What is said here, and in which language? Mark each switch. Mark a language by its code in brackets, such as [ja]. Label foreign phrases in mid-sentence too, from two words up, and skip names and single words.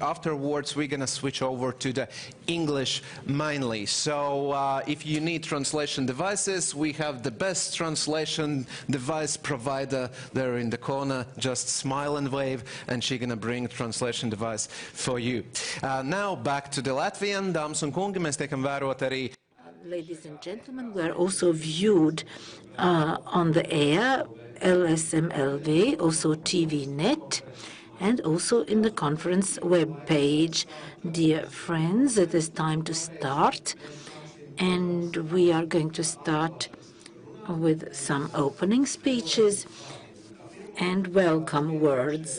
[en] Afterwards, we're going to switch over to the English mainly. So if you need translation devices, we have the best translation device provider there in the corner. Just smile and wave, and she's going to bring a translation device for you. Now back to the Latvian. [lv] Dāmas un kungi, mēs tiekam vērot arī. [en] Ladies and gentlemen, we are also viewed on the air, LSMLV, also TVNet, and also in the conference web page. Dear friends, it is time to start. And we are going to start with some opening speeches and welcome words.